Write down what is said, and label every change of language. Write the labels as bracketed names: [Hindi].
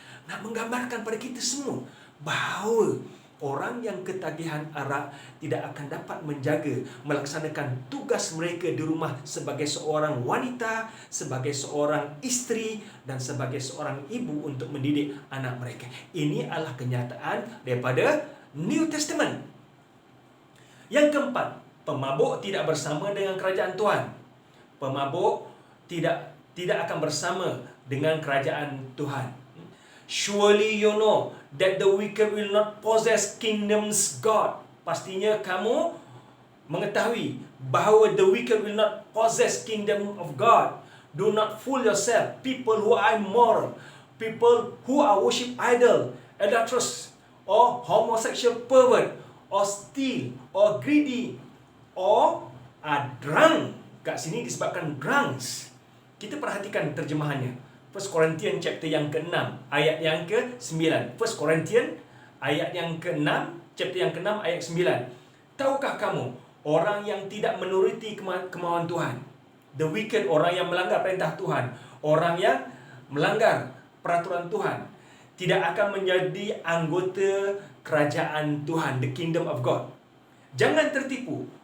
[Malay] Nak menggambarkan pada kita semua bahawa orang yang ketagihan arak tidak akan dapat menjaga, melaksanakan tugas mereka di rumah sebagai seorang wanita, sebagai seorang isteri dan sebagai seorang ibu untuk mendidik anak mereka. Ini adalah kenyataan daripada New Testament. Yang keempat, pemabuk tidak bersama dengan kerajaan Tuhan. Pemabuk tidak akan bersama dengan kerajaan Tuhan. [English] Surely you know that the wicked will not possess kingdoms God. [Malay] Pastinya kamu mengetahui bahawa [English] the wicked will not possess kingdom of God. Do not fool yourself. People who are immoral, people who are worship idol, adulterous, or homosexual pervert, or steal, or greedy, or are drunk. [Malay] Kat sini disebabkan drunks. Kita perhatikan terjemahannya. 1 Korintian chapter yang ke-6 ayat yang ke-9. 1 Korintian ayat yang ke-6 chapter yang ke-6 ayat 9. Tahukah kamu orang yang tidak menuruti kemauan Tuhan, [English] the wicked, [Malay] orang yang melanggar perintah Tuhan, orang yang melanggar peraturan Tuhan, tidak akan menjadi anggota kerajaan Tuhan, [English] the kingdom of God. [Malay] Jangan tertipu.